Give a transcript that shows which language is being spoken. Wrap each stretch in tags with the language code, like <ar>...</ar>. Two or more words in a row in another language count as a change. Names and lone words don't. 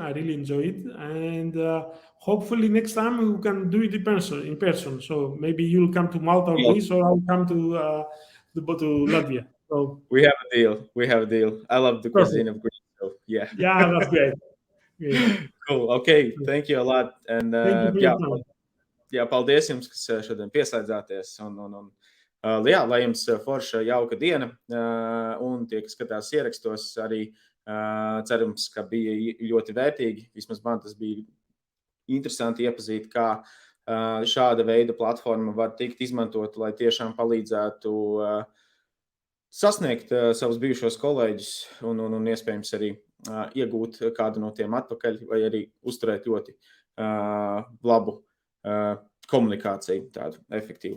<en>I really enjoyed it, and hopefully next time we can do it in person. So maybe you'll come to Malta or Greece, or I'll come to Latvia. So We have a deal. We have a deal. I love the perfect. cuisine of Greece. So yeah. Yeah, that's great. Great. Cool. Okay. Thank you a lot. And Thank you for your time.</en> <lv>jā, paldies jums, kas šodien pieslēdzāties. Jā, lai jums forša jauka diena. Un tie, kas skatās ierakstos, arī cerams, ka bija ļoti vērtīgi. Vismaz man tas bija interesanti iepazīt, kā šāda veida platforma var tikt izmantot, lai tiešām palīdzētu sasniegt savus bijušos kolēģus un iespējams arī iegūt kādu no tiem atpakaļ vai arī uzturēt ļoti labu komunikāciju, tādu efektīvu.</lv>